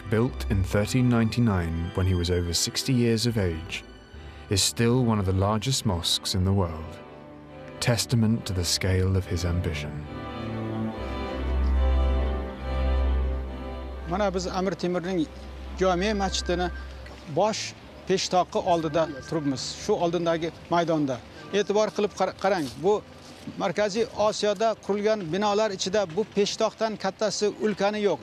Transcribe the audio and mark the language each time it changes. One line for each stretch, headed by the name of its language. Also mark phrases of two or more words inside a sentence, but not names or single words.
English: built in 1399 when he was over 60 years of age, is still one of the largest mosques in the world, testament to the scale of his ambition.
Uzbek: Mana biz Amir Temurning jome masjidini bosh peshtoqi oldida turibmiz. Shu oldindagi maydonda. E'tibor qilib qarang. Bu Markaziy Osiyoda qurilgan binolar ichida bu peshtoqdan kattasi ulkani yo'q.